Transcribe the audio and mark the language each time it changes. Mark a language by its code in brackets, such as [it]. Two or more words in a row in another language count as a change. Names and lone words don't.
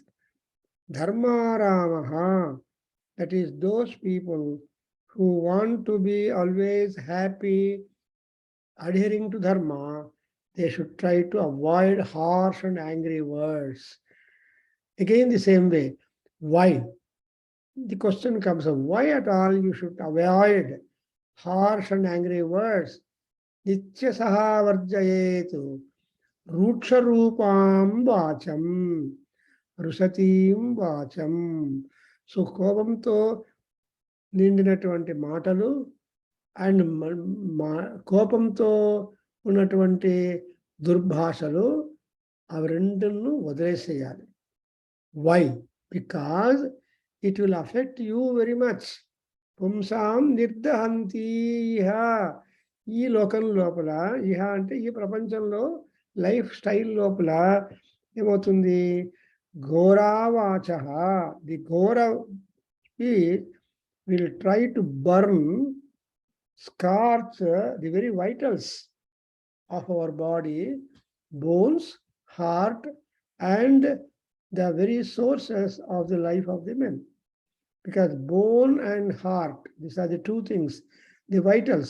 [sa] धर्म रामः, [en] that is those people who want to be always happy, adhering to Dharma, they should try to avoid harsh and angry words. Again, the same way. Why? The question comes of why at all you should avoid harsh and angry words. [sa] नित्यशः वर्जयेत्। रूक्षरूपां वाचम्. रुशतीं वाचम्. [te] So కోపంతో నిండినటువంటి మాటలు అండ్ కోపంతో ఉన్నటువంటి దుర్భాషలు అవి రెండును వదిలేసేయాలి. [en] Why? Because it will affect you very much. [sa] पुंसां निर्दहन्ति इह. [te] ఈ లోకం లోపల ఇహ అంటే ఈ ప్రపంచంలో [en] life style [te] లోపల ఏమవుతుంది? [en] ఘోరావాచ, the ghora speech will try to burn, scorch the very vitals of our body, bones, heart, and the very sources of the life of the man. Because bone and heart, these are the two things, the vitals.